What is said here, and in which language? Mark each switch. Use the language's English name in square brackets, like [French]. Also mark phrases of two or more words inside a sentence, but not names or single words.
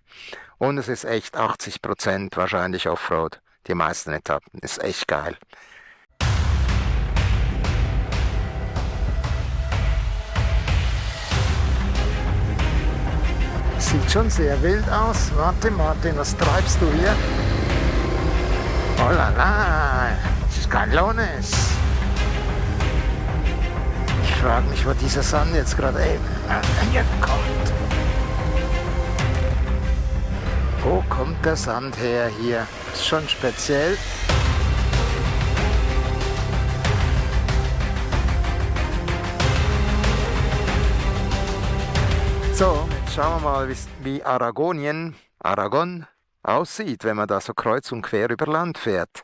[German] Und es ist echt 80% wahrscheinlich Offroad. Die meisten Etappen. Ist echt geil. Sieht schon sehr wild aus. Warte, Martin, was treibst du hier? [French] Oh la la, [German] Scalones. Ich frage mich, wo dieser Sand jetzt gerade eben hier kommt. Wo kommt der Sand her hier? Ist schon speziell. So, jetzt schauen wir mal, wie Aragon aussieht, wenn man da so kreuz und quer über Land fährt.